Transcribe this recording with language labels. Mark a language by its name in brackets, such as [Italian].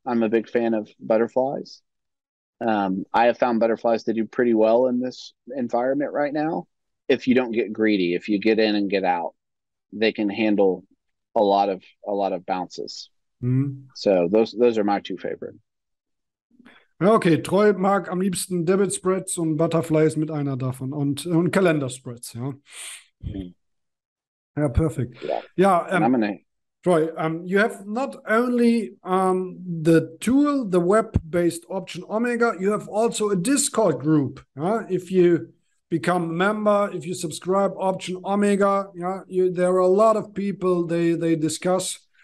[English] I'm a big fan of butterflies. I have found butterflies to do pretty well in this environment right now. If you don't get greedy, if you get in and get out, they can handle a lot of bounces. So those are my 2 favorite. [German] Okay, Troy mag am liebsten Debit Spreads und Butterflies mit einer davon und Kalender-Spreads, ja. [English] Ja, perfect. Yeah, Troy, you have not only the tool, the web-based option Omega, you have also a Discord group. If you become a member, if you subscribe option Omega, there are a lot of people they discuss.